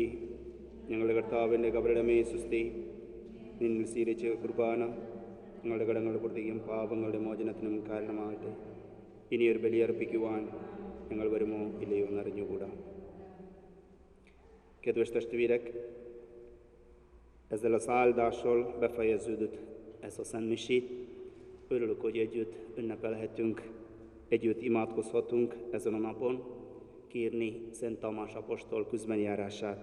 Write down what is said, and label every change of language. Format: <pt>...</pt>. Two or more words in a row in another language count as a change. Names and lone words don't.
<ml>ഞങ്ങളുടെ കർത്താവിൻ്റെ കബറിടമേ സുസ്തി. നിന്നിൽ സ്വീകരിച്ച കുർബാന ഞങ്ങളുടെ കടങ്ങളുടെ പൂർത്തിക്കും പാപങ്ങളുടെ മോചനത്തിനും കാരണമാകട്ടെ. ഇനിയൊരു ബലിയർപ്പിക്കുവാൻ ഞങ്ങൾ വരുമോ ഇല്ലയോ എന്നറിഞ്ഞുകൂടാ.</ml> <hu>Kedves testvérek, ezzel a száldással befejeződött ez a szentmisét. Örülök, hogy együtt ünnepelhetünk, együtt imádkozhatunk ezen a napon, kérni Szent Tamás apostol küzbenjárását.</hu>